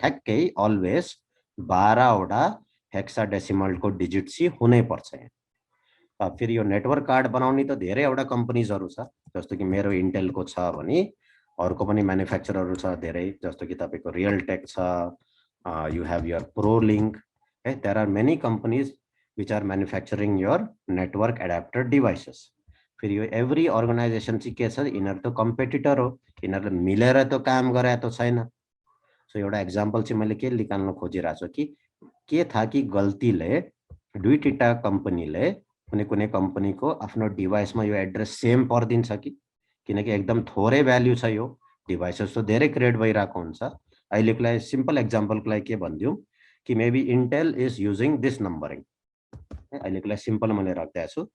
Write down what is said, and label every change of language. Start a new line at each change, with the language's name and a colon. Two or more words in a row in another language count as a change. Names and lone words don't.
Nepali: ठ्याक्कै अलवेज 12 वटा हेक्साडेसिमलको डिजिट चाहिँ हुनै पर्छ यहाँ। फेरि यो
English: network card
Nepali: बनाउने त धेरैवटा कम्पनीजहरु छ, जस्तो कि मेरो इन्टेलको छ भने अरूको पनि म्यानुफ्याक्चररहरु छ धेरै, जस्तो कि तपाईको रियलटेक छ,
English: you have your Prolink
Nepali: है।
English: There are many companies which are manufacturing your network adapter devices.
Nepali: फेरि यो
English: every organization
Nepali: चाहिँ के छ, यिनीहरु त कम्पिटिटर हो, यिनीहरुले मिलेर त काम गरे त छैन। सो एउटा एक्जाम्पल चाहिँ मैले के निकाल्न खोजिरहेको छु कि के था कि गल्तीले दुई तीनटा कम्पनीले कुनै कुनै कम्पनीको आफ्नो डिभाइसमा यो एड्रेस सेम पर्दिन्छ कि किनकि एकदम थोरै भ्याल्यु छ, यो डिभाइसेस त धेरै क्रिएट भइरहेको हुन्छ। अहिलेको लागि सिम्पल एक्जाम्पलको लागि के भनिदिउँ कि
English: maybe Intel is using this numbering,
Nepali: अहिलेको लागि सिम्पल मैले राखिदिएको छु।